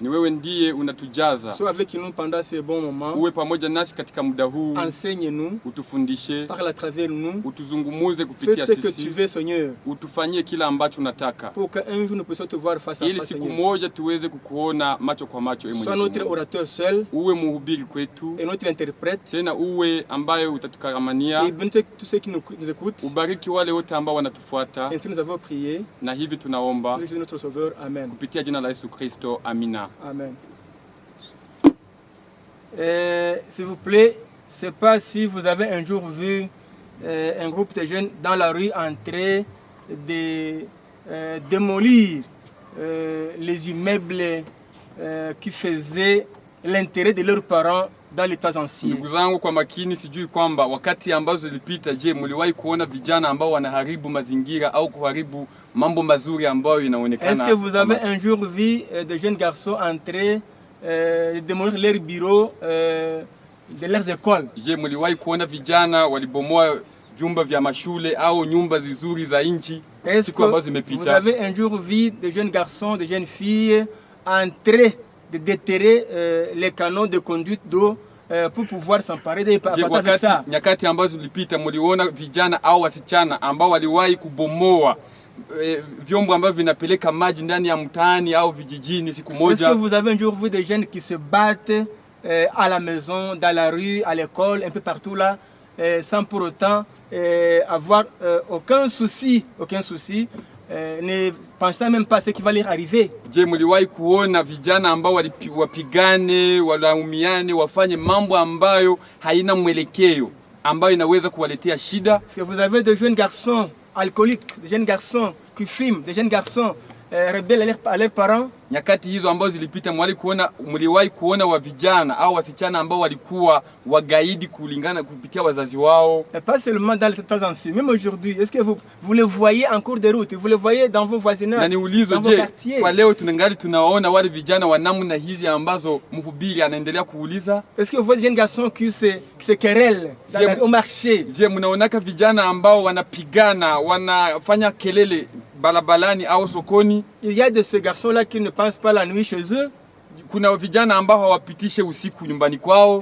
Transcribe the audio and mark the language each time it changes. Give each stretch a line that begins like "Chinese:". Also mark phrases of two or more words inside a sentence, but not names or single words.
Swahili: Ni wewe ndiye unatujaza.
French: Sois avec nous pendant ces bons moments.
Swahili: Uwe pamoja nasi katika muda huu.
French: Enseigne-nous.
Swahili: Utufundishe.
French: Parle à travers nous.
Swahili: Utuzungumuze kupitia sisi.
French: Fais ce que tu veux Seigneur.
Swahili: Utufanyie kila ambacho unataka.
French: Pour qu'un jour nous puissions te voir face à face.
Swahili: Ili siku moja tuweze kukuona macho kwa macho.
French: Sois notre orateur seul,
Swahili: uwe mhubiri kwetu,
French: et notre interprète,
Swahili: tena uwe ambaye utatukaramania,
French: et bénis tous ceux qui nous écoutent.
Swahili: Ubariki wale wote ambao wanatufuata.
French: Ainsi nous avons prié.
Swahili: Na hivi tunaomba
French: Jésus notre Sauveur, amen.
Swahili: Kupitia jina la Yesu Kristo, amina.
French: Amen. S'il vous plaît, je ne sais pas si vous avez un jour vu un groupe de jeunes dans la rue en train de démolir les immeubles qui faisaient l'intérêt de leurs parents dans les temps anciens.
Swahili: Ndugu zangu kwa makini, sijui kwamba wakati ambazo zilipita, je, mliwahi kuona vijana ambao wanaharibu mazingira au kuharibu mambo mazuri ambayo inaonekana?
French: Est-ce que vous avez un jour vu des jeunes garçons entrer de démolir leurs bureaux de leurs écoles?
Swahili: Je, mliwahi kuona vijana walibomoa vyumba vya mashule au nyumba nzuri za nchi siku ambazo zimepita?
French: Vous avez un jour vu des jeunes garçons, des jeunes filles en train de déterrer les canaux de conduite d'eau pour pouvoir s'emparer de ça?
Swahili: Nyakati ambazo zilipita mliona vijana au wasichana ambao waliwahi kubomoa vyombo ambavyo vinapeleka maji ndani ya mtaani au vijijini siku moja?
French: Est-ce que vous avez un jour vu des jeunes qui se battent à la maison, dans la rue, à l'école, un peu partout là, sans pour autant avoir aucun souci, ne pensant même pas à ce qui va leur arriver?
Swahili: Je, mliwahi kuona vijana ambao wapigane, walaumiane, wafanye mambo ambayo haina mwelekeo, ambayo inaweza kuwaletea shida?
French: Est-ce que vous avez des jeunes garçons alcooliques, des jeunes garçons qui fument, des jeunes garçons rebelles à leurs parents?
Swahili: nyakati hizo ambazo zilipita, mliwahi kuona wa vijana au wasichana ambao walikuwa wagaidi kulingana kupitia wazazi wao?
French: Pas seulement dans les temps anciens, même aujourd'hui, est-ce que vous les voyez en cours de route, vous les voyez dans vos voisinages,
Swahili: na niulizo,
French: dans vos quartiers?
Swahili: Kwa leo tunangali tunaona wale vijana wa namna hizi ambazo mhubiri anaendelea kuuliza?
French: Est-ce que vous voyez des jeunes garçons qui se querellent au marché?
Swahili: Je, mnaonaka vijana ambao wanapigana, wanafanya kelele balabalani au sokoni?
French: Il y a de ces garçons-là qui ne passent pas la nuit chez eux.
Swahili: Kuna vijana ambao hawapitishe usiku nyumbani kwao.